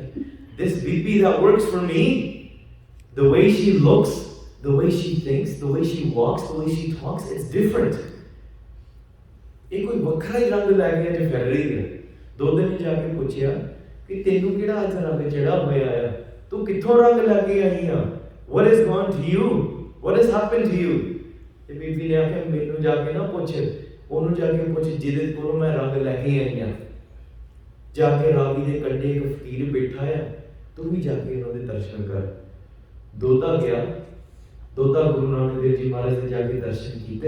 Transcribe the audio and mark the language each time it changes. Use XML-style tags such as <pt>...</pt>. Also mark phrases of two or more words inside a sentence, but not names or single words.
<en>This BB that works for me, the way she looks, the way she thinks, the way she walks, the way she talks, it's different.</en> <pa>ਇਹ ਕੋਈ ਵੱਖਰਾ ਹੀ ਰੰਗ ਲੈ ਕੇ ਅੱਜ ਫਿਰ ਰਹੀ ਹੈ। ਦੋ ਦਿਨ ਜਾ ਕੇ ਪੁੱਛਿਆ ਕਿ ਤੈਨੂੰ ਕਿਹੜਾ ਅੱਜ ਰੰਗ ਚੜਾ ਹੋਇਆ ਆ, ਤੂੰ ਕਿੱਥੋਂ ਰੰਗ ਲੈ ਕੇ ਆਈ ਆ,</pa> <en>what is gone to you, what has happened to you?</en> <pa>ਤੇ ਬੀਬੀ ਨੇ ਆਖਿਆ ਮੈਨੂੰ ਜਾ ਕੇ ਨਾ ਪੁੱਛ, ਉਹਨੂੰ ਜਾ ਕੇ ਪੁੱਛ ਜਿਹਦੇ ਕੋਲੋਂ ਮੈਂ ਰੰਗ ਲੈ ਕੇ ਆਈ ਆ। ਜਾ ਕੇ ਰਾਵੀ ਦੇ ਕੰਢੇ ਇੱਕ ਫਕੀਰ ਬੈਠਾ ਆ, ਤੂੰ ਵੀ ਜਾ ਕੇ ਉਹਨਾਂ ਦੇ ਦਰਸ਼ਨ ਕਰ। ਦੋਦਾ ਗਿਆ, ਦੋਦਾ ਗੁਰੂ ਨਾਨਕ ਦੇਵ ਜੀ ਮਹਾਰਾਜ ਦੇ ਜਾ ਕੇ ਦਰਸ਼ਨ ਕੀਤੇ।</pa>